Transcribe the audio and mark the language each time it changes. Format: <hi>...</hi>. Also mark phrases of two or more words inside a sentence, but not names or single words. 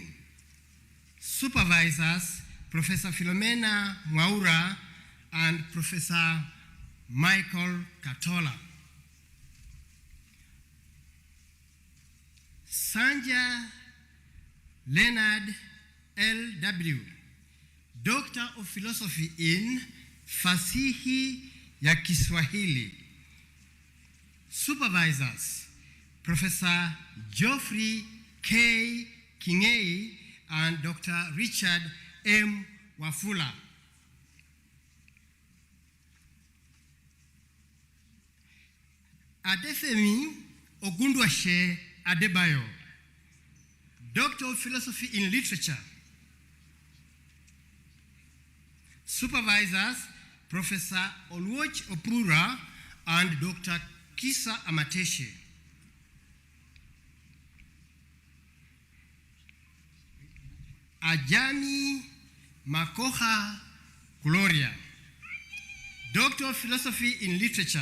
<en>Supervisors, Professor Philomena Mwaura and Professor Michael Katola. Sanja Leonard L.W., Doctor of Philosophy in</en> <sw>Fasihi ya Kiswahili.</sw> <en>Supervisors, Professor Geoffrey K. Kingei and Dr. Richard M. Wafula. Adefemi Ogundwashe Adebayo, Doctor of Philosophy in Literature. Supervisors, Professor Oluoch Opura and Dr. Kisa Amateshe. Ajani Makoha Gloria, Doctor of Philosophy in Literature.</en>